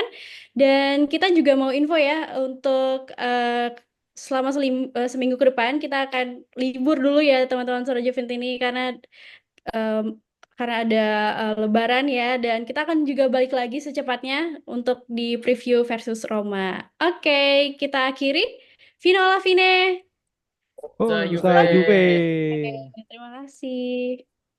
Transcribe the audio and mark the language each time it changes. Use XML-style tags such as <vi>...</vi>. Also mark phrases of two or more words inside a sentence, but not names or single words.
<id>Dan kita juga mau info ya untuk selama seminggu ke depan kita akan libur dulu ya teman-teman Suara Juventini em, karena ada Lebaran ya, dan kita akan juga balik lagi secepatnya untuk di preview versus Roma. Oke, kita akhiri.</id> <it>Fino alla fine. Oh, Sa</it> <id>Juve. Juve. Oke, terima kasih.</id>